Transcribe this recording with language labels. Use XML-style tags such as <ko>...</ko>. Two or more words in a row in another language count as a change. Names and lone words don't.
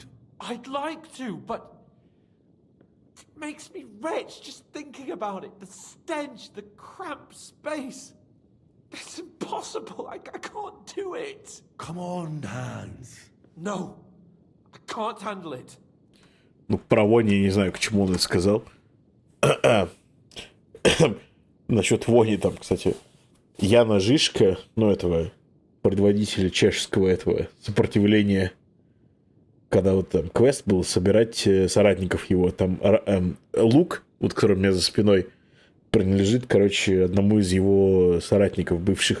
<en>I'd like to, but it makes me wretched just thinking about it. The stench, the cramped space. It's impossible. I can't do it. Come on, Hans. No, I can't handle it.</en> <uk>Ну, про вони я не знаю,</uk> <ru>к чему он это сказал. Насчет вони там, кстати, Яна Жишка, ну, этого предводителя чешского этого сопротивления, когда вот там квест был собирать соратников его, там лук, вот который у меня за спиной, принадлежит, короче, одному из его соратников бывших.</ru>